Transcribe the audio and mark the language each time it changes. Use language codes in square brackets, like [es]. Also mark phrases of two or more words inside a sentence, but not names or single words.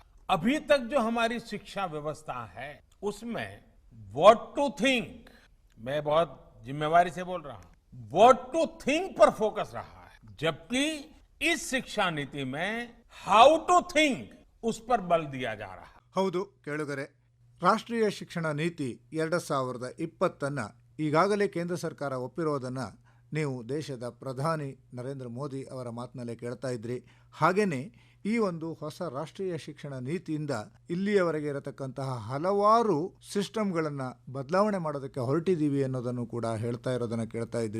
[hi] अभी तक जो हमारी शिक्षा व्यवस्था है उसमें [en] what to think, [hi] मैं बहुत जिम्मेवारी से बोल रहा हूं, [en] what to think [hi] पर फोकस रहा है, जबकि इस शिक्षा नीति में [en] how to think [hi] उस पर बल दिया जा रहा है। [kn] ಹೌದು ಕೇಳುಗರೆ, ರಾಷ್ಟ್ರೀಯ ಶಿಕ್ಷಣ ನೀತಿ 2020 ಈಗಾಗಲೇ ಕೇಂದ್ರ ಸರ್ಕಾರ ಒಪ್ಪಿರೋದನ್ನು ನೀವು ದೇಶದ ಪ್ರಧಾನಿ ನರೇಂದ್ರ ಮೋದಿ ಅವರ ಮಾತಿನಲ್ಲೇ ಕೇಳ್ತಾ ಇದ್ರಿ. ಹಾಗೆಯೇ ಈ ಒಂದು ಹೊಸ ರಾಷ್ಟ್ರೀಯ ಶಿಕ್ಷಣ ನೀತಿಯಿಂದ ಇಲ್ಲಿಯವರೆಗೆ ಇರತಕ್ಕಂತಹ ಹಲವಾರು ಸಿಸ್ಟಮ್ಗಳನ್ನು ಬದಲಾವಣೆ ಮಾಡೋದಕ್ಕೆ ಹೊರಟಿದ್ದೀವಿ ಅನ್ನೋದನ್ನು ಕೂಡ ಹೇಳ್ತಾ ಇರೋದನ್ನು ಕೇಳ್ತಾ ಇದ್ರಿ.